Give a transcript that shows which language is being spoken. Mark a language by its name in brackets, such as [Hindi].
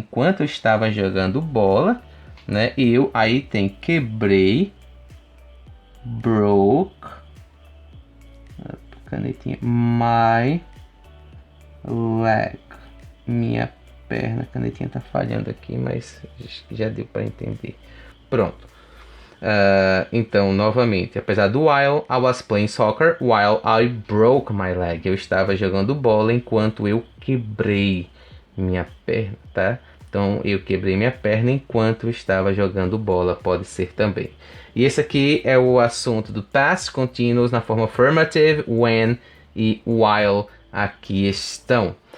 [Portuguese] Enquanto eu estava jogando bola, né, aí tem quebrei, [English] broke, [Portuguese] canetinha, [English] my leg, [Portuguese] minha perna. A canetinha tá falhando aqui, mas já deu para entender. Pronto. Então, novamente, apesar do [English] while, I was playing soccer while I broke my leg. [Portuguese] Eu estava jogando bola enquanto eu quebrei minha perna, tá? Então, eu quebrei minha perna enquanto estava jogando bola, pode ser também. E esse aqui é o assunto do past continuous na forma affirmative, when e while aqui estão.